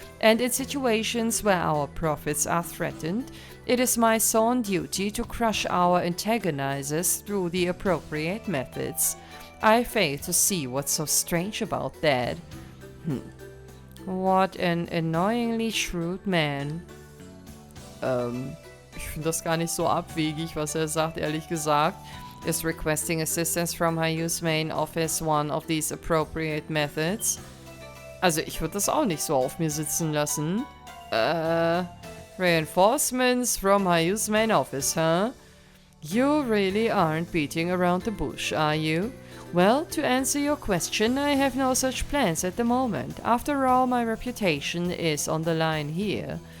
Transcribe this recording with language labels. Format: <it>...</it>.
<en>And in situations where our profits are threatened, it is my sworn duty to crush our antagonizers through the appropriate methods. I fail to see what's so strange about that. What an annoyingly shrewd man.</en> <de>Ich finde das gar nicht so abwegig, was sagt, ehrlich gesagt.</de> <en>Is requesting assistance from HIER's main office one of these appropriate methods?</en> <de>Also, ich würde das auch nicht so auf mir sitzen lassen.</de> <en>Reinforcements from HIER's main office, huh? You really aren't beating around the bush, are you? Well, to answer your question, I have no such plans at the moment. After all, my reputation is on the line here.</en>